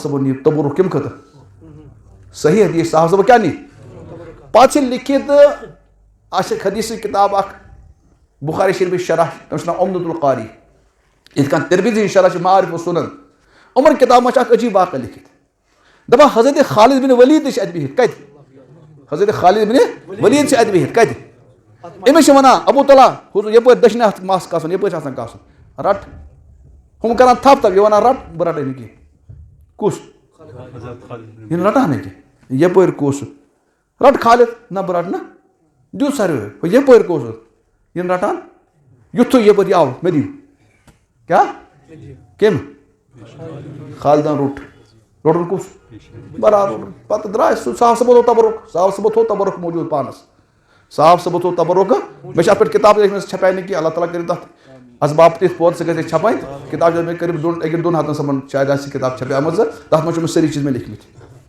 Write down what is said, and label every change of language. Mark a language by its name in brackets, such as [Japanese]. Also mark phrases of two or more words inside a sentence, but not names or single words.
[Kashmiri] صٲبن نی تبرک کمہِ خٲطرٕ صحیح حدیث صاحب صٲبن کیٛاہ نی پتہٕ چھِ لیکھِتھ اَسہِ چھِ حدیثٕچ کِتاب اکھ بخاری شریفٕچ شرح تٔمِس چھُ ناو عمدۃ القاری یِتھ کٔنۍ ترمذی ہٕنٛز شرح چھِ معارف السنن یِمن کِتابن منٛز چھِ اکھ عجیٖب واقعہ لیکھِتھ دپان حضرت خالد بن ولید تہِ چھِ اَتہِ بِہِتھ کتہِ حضرت خالد بن ولید چھِ اَتہِ بِہِتھ کتہِ أمِس چھِ ونان ابوٗ طلحہ حضور یپٲرۍ دٔچھنہِ اَتھٕ مس کاسُن یپٲرۍ چھُ آسان کاسُن رٹ ہُم کران تھپ تھپ یہِ ونان رٹ بہٕ رٹے نہٕ کینٛہہ کُس یہِ نہٕ رٹان نہٕ کینٛہہ یپٲرۍ کُس رٹ خالد نہ بہٕ رٹہٕ نہٕ دیُت ساروٕے یپٲرۍ کُس یہِ نہٕ رٹان یُتھُے یپٲرۍ یہِ آو مےٚ دِیِو کیٛاہ کٔمۍ خالدن روٚٹُن کُس برابر پتہٕ درٛاے سُہ صاحب صٲبو تھوٚو تبرک صاحب صٲبو تھوٚو تبرک موٗجوٗد پانس صاحب صٲبو تھوٚو تبرک مےٚ چھِ اتھ پٮ۪ٹھ کِتاب لیکھمٕژ چھپے نہٕ کینٛہہ اللہ تعالیٰ کٔرِو تتھ اسباب تِتھ پٲٹھۍ سُہ گژھِ اَسہِ چھپٕنۍ کِتاب چھِ مےٚ قریٖب 1-2 ہتن صٲبن شاید آسہِ کِتاب چھپیمٕژ تتھ منٛز چھِ مےٚ سٲری چیٖز مےٚ لیکھمٕتۍ